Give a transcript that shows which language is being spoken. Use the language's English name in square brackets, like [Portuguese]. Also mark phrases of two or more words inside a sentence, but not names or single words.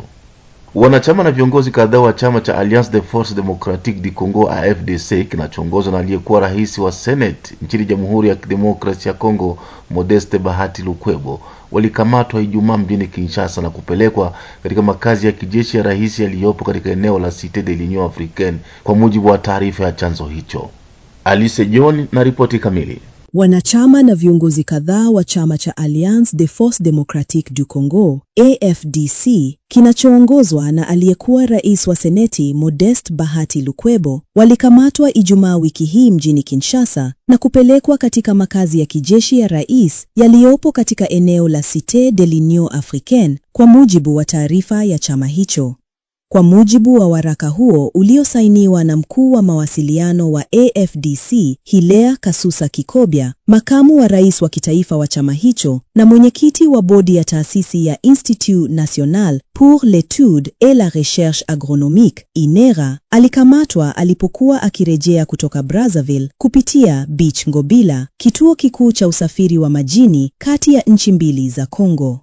[Swahili] Wanachama na viongozi kadhaa wa chama cha Alliance des Forces Démocratiques du Congo AFDC kinachoongozwa na aliyekuwa rais wa Senate nchini Jamhuri ya Kidemokrasia ya Kongo Modeste Bahati Lukwebo walikamatwa Ijumaa mjini Kinshasa na kupelekwa katika makazi ya kijeshi ya rais yaliyopo katika eneo la Cité de l'Union Africaine, kwa mujibu wa taarifa ya chanzo hicho. Alice John na ripoti kamili. Wanachama na viongozi kadhaa wa chama cha Alliance des Forces Démocratiques du Congo AFDC kinachoongozwa na aliyekuwa rais wa Seneti Modeste Bahati Lukwebo walikamatwa Ijumaa wiki hii mjini Kinshasa na kupelekwa katika makazi ya kijeshi ya rais yaliyopo katika eneo la Cité de l'Union Africaine, kwa mujibu wa taarifa ya chama hicho. Kwa mujibu wa waraka huo uliosainiwa na mkuu wa mawasiliano wa AFDC Hilaire Kasusa Kikobya, makamu wa rais wa kitaifa wa chama hicho na mwenyekiti wa bodi ya taasisi ya Institut National pour l'Étude et la Recherche Agronomique INERA, alikamatwa alipokuwa akirejea kutoka Brazzaville kupitia Beach Ngobila, kituo kikuu cha usafiri wa majini kati ya nchi mbili za Kongo.